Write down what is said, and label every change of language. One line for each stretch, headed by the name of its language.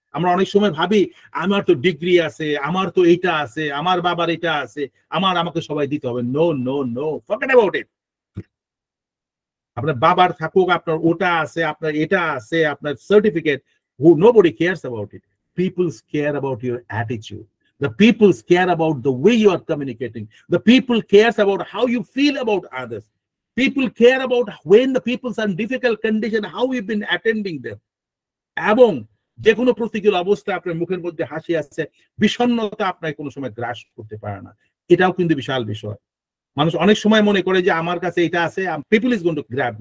Bangla: আমরা অনেক সময় ভাবি আমার তো ডিগ্রি আছে, আমার তো এইটা আছে, আমার বাবার এটা আছে, আমাকে সবাই দিতে হবে।
English: No no no, forget about it.
Bangla: আপনার বাবার থাকুক, আপনার ওটা আছে, আপনার এটা আছে, আপনার certificate,
English: nobody cares about it. People care about your attitude. The people care about the way you are communicating. The people cares about how you feel about others. People care about when the people are in difficult condition, how you've been attending them.
Bangla: এবং যে কোনো প্রতিকূল অবস্থায় আপনার মুখের মধ্যে হাসি আছে, বিষণ্ণতা আপনার কোনো সময় গ্রাস করতে পারে না। এটাও কিন্তু বিশাল বিষয়। মানুষ অনেক সময় মনে করে যে আমার কাছে এটা আছে,
English: people is going to grab.